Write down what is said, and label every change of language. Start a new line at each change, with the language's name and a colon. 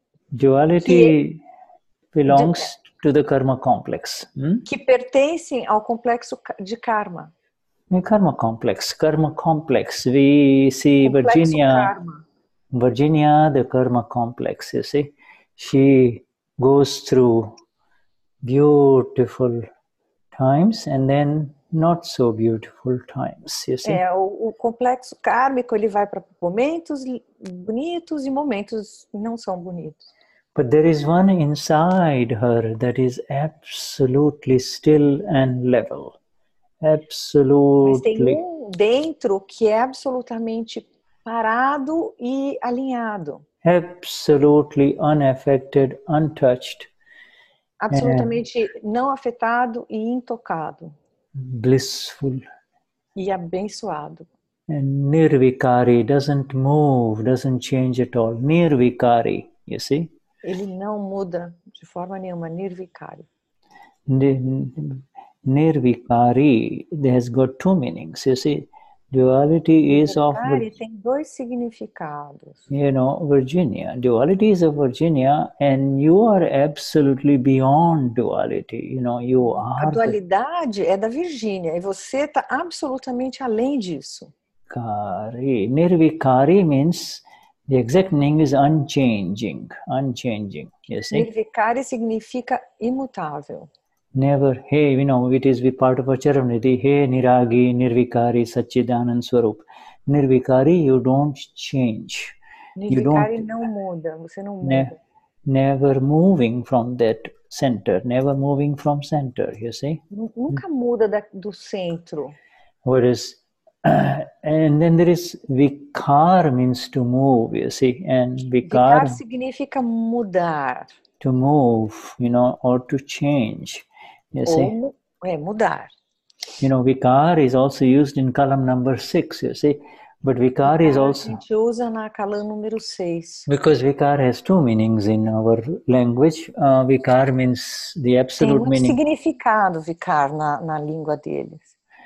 English: Duality belongs to the karma complex.
Portuguese: Que pertencem ao complexo de karma.
English: Karma complex. We see Virginia, the karma complex, you see. She goes through beautiful times and then not so beautiful times, you see.
Portuguese: O complexo kármico, ele vai para momentos bonitos e momentos não são bonitos.
English: But there is one inside her that is absolutely still and level. Absolutely.
Portuguese: Mas tem dentro que é absolutamente parado e alinhado.
English: Absolutely unaffected, untouched.
Portuguese: Absolutamente não afetado e intocado.
English: Blissful.
Portuguese: E abençoado.
English: And nirvikari, doesn't move, doesn't change at all. Nirvikari, you see?
Portuguese: Ele não muda de forma nenhuma, nirvikari.
English: Nirvikari, has got two meanings, you see. Duality is of...
Portuguese: Nirvikari tem 2 significados.
English: You know, Virginia. Duality is of Virginia and you are absolutely beyond duality. You know, you are...
Portuguese: A dualidade é da Virgínia e você está absolutamente além disso.
English: Kari. Nirvikari means... The exact meaning is unchanging, you see?
Portuguese: Nirvikari significa imutável.
English: Never, hey, you know, it is part of our Charanidhi, hey, Niragi, Nirvikari, Satchidanand Swarup. Nirvikari, you don't change.
Portuguese: Nirvikari não muda, você não muda.
English: Never moving from that center, never moving from center, you see?
Portuguese: Nunca muda do centro.
English: Whereas, and then there is vikar means to move, you see, and
Portuguese: vikar significa mudar.
English: To move, you know, or to change, you see.
Portuguese: Mudar.
English: You know, vikar is also used in column number 6, you see. But vikar is
Portuguese: A
English: also,
Portuguese: gente usa na Kalan número 6.
English: because vikar has two meanings in our language. Vikar means the
Portuguese: Tem
English: absolute
Portuguese: muito
English: meaning.
Portuguese: significado vikar na língua deles.